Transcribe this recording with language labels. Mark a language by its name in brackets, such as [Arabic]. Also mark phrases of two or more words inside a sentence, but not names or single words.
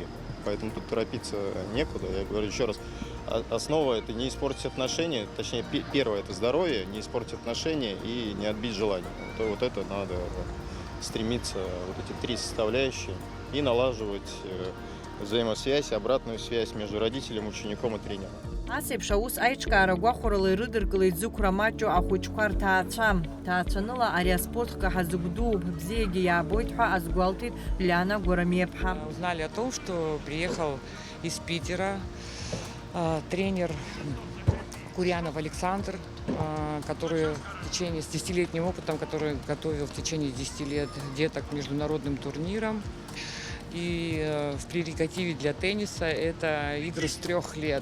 [Russian] Поэтому тут торопиться некуда. Я говорю еще раз, основа это не испортить отношения, точнее первое это здоровье, не испортить отношения и не отбить желание. Вот это надо стремиться, вот эти три составляющие, и налаживать взаимосвязь, обратную связь между родителем, учеником и тренером. [Abkhazian] Ас еиԥш аус аиҿкаара гәахәарала ирыдыркылеит зықәра маҷу ахәыҷқәа рҭаацәа. Ҭаацәаныла ари аспорт каҳа зыгәдууп, бзиагьы иаабоит ҳәа азгәалҭеит Лиана Гәарамиаԥҳа. [Russian] Узнали о том, что приехал из Питера тренер Курьянов Александр, который в течение с 10-летним опытом, который готовил в течение 10 лет деток к международным турнирам. И в прерогативе для тенниса это игры с 3 лет.